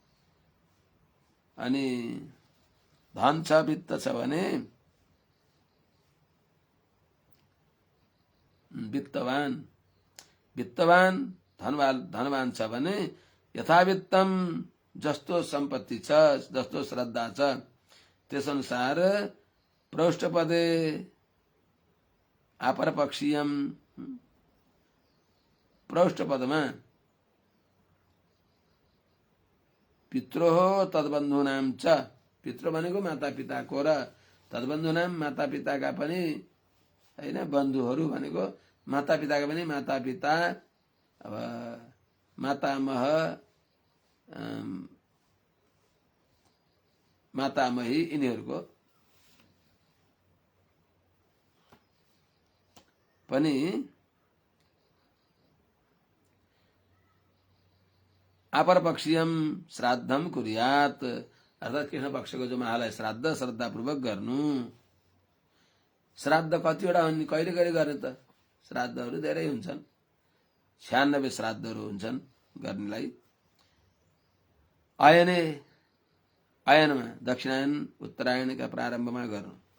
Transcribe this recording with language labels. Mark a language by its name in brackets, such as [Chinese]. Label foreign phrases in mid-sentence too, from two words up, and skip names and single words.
[Nepali] अनि धन छ वित्त छ भने वित्तवान, वित्तवान धनवान छ भने यथावित्तम, जस्तो सम्पत्ति छ, जस्तो श्रद्धा छ त्यसअनुसार [Sanskrit] प्रौष्ठपदे अपरपक्षीयम, प्रौष्ठपदमा पित्रोः तद्बन्धूनां च, [Nepali] पितृ भनेको माता पिताको र तद्बन्धूनां माता पिताका पनि हैन, बन्धुहरू भनेको माता पिताका पनि माता पिता, अब मातामह, मातामही यिनीहरूको पनि [Sanskrit] अपरपक्षीयम श्राद्धम कुर्यात, [Nepali] अर्थात कृष्ण पक्षको जो महालाई श्राद्ध श्रद्धापूर्वक गर्नु। श्राद्ध कतिवटा हुन्, कहिले कहिले गर्ने त? श्राद्धहरू धेरै हुन्छन्, 96 श्राद्धहरू हुन्छन् गर्नेलाई। अयनमा दक्षिणायन उत्तरायणका प्रारम्भमा गर्नु।